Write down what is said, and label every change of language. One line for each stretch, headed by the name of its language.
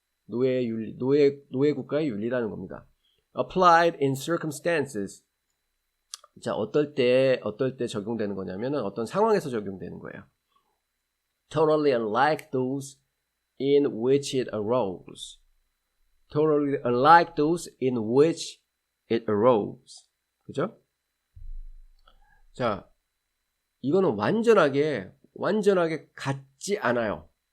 Korean: 노예 국가의 윤리라는 겁니다.
English: Applied in circumstances.
Korean: 어떨 때 적용되는 거냐면은 어떤 상황에서 적용되는 거예요.
English: Totally unlike those in which it arose. Totally unlike those in which it arose.
Korean: 그죠? 이거는 완전하게 같지 않아요.